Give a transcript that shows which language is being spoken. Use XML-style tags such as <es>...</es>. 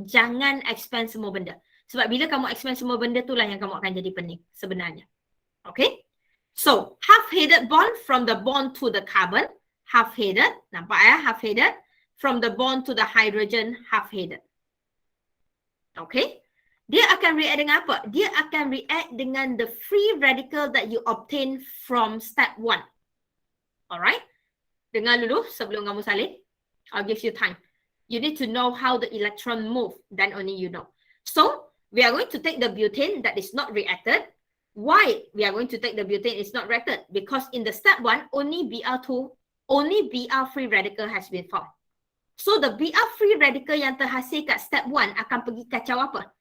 <ms>Jangan expand semua benda. Sebab bila kamu expand semua benda tu lah yang kamu akan jadi pening sebenarnya. Okay?</ms> <en>So half-headed bond from the bond to the carbon. Half-headed.</en> <ms>Nampak ya?</ms> <en>Half-headed. From the bond to the hydrogen, half-headed. Okay?</en> <ms>Dia akan react dengan apa? Dia akan react dengan</ms> <en>the free radical that you obtain from step 1. Alright?</en> <ms>Dengar dulu sebelum kamu salin.</ms> <en>I'll give you time. You need to know how the electron move. Then only you know. So, we are going to take the butane that is not reacted. Why we are going to take the butane is not reacted? Because in the step 1, only Br2, only Br free radical has been formed. So the Br free radical</en> <ms>yang terhasil kat step 1 akan pergi kacau apa?</ms>